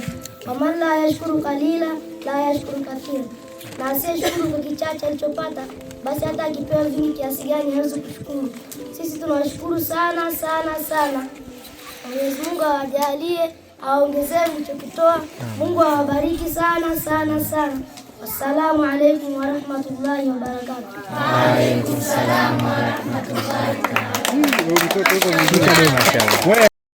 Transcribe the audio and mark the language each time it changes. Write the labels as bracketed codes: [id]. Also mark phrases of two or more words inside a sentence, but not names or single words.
[ar] ومن لا يشكر القليل لا يشكر الكثير, [sw] na asiyeshukuru kwa kichache alichopata, basi hata akipewa vingi kiasi gani hawezi kushukuru. Sisi tunawashukuru sana sana sana. Mwenyezi Mungu awajalie, aongezee mlichokitoa. Mungu awabariki sana sana sana. [ar] السلام عليكم ورحمة الله وبركاته. وعليكم السلام ورحمة الله وبركاته.